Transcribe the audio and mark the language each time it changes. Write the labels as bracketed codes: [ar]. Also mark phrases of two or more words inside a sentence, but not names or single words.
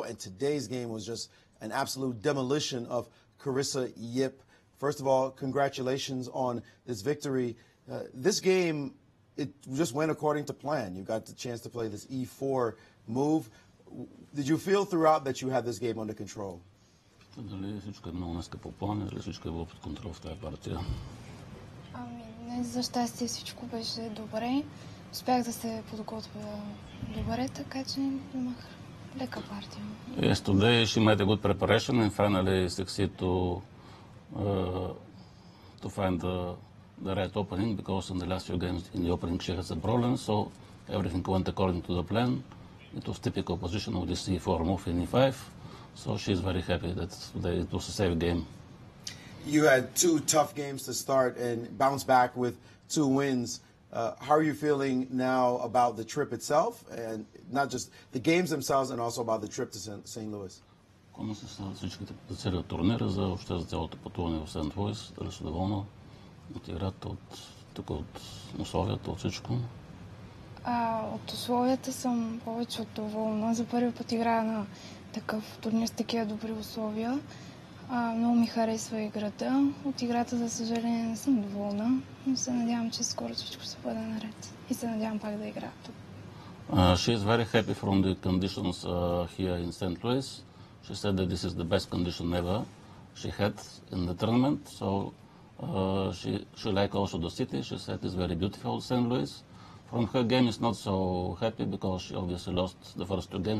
[en] And today's game was just an absolute demolition of Carissa Yip. First of all, congratulations on this victory. This game, it just went according to plan. You got the chance to play this E4 move. Did you feel throughout that you had this game under control? [bg] Дали всичко е много днеска по план, дали всичко е било под контрол в тази партия? Днес за щастие всичко беше добре. Успях да се подготвя добре, така че имах лека партия. [en] Yes, today she made a good preparation and finally succeeded to find the right opening, because in the last few games in the opening she had some problems, so everything went according to the plan. It was typical position of this E4 move in E5. So she's very happy that today it was a safe game. You had 2 tough games to start and bounce back with 2 wins. How are you feeling now about the trip itself, and not just the games themselves, and also about the trip to St. Louis? [bg] Comment са всичките целият турнир, въобще за цялото пътуване в Сент Луис? Дали си доволна от играта, от условията, от всичко? От условията съм повече от доволна. За първи път играя на такъв турнир с такива добри условия. Много ми харесва играта. От играта, за съжаление, не съм доволна, но се надявам, че скоро всичко ще бъде наред. И се надявам пак да играя тук. [en] She is very happy from the conditions here in St. Louis. She said that this is the best condition ever she had in the tournament. So she liked also the city. She said it's very beautiful, St. Louis. From her game, is not so happy because she obviously lost the first 2 games.